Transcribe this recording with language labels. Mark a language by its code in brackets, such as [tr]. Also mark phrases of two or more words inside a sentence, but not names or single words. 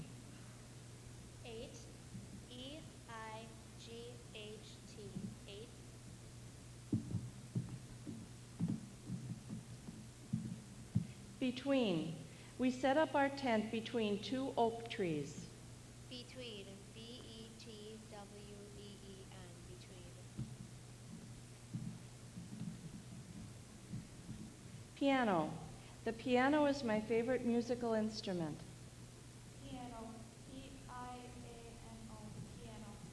[en] 8. E-I-G-H-T. 8. Between. We set up our tent between 2 oak trees. Between. B-E-T-W-E-E-N. Between. Piano. The piano is my favorite musical instrument. Piano. P-I-A-N-O. Piano.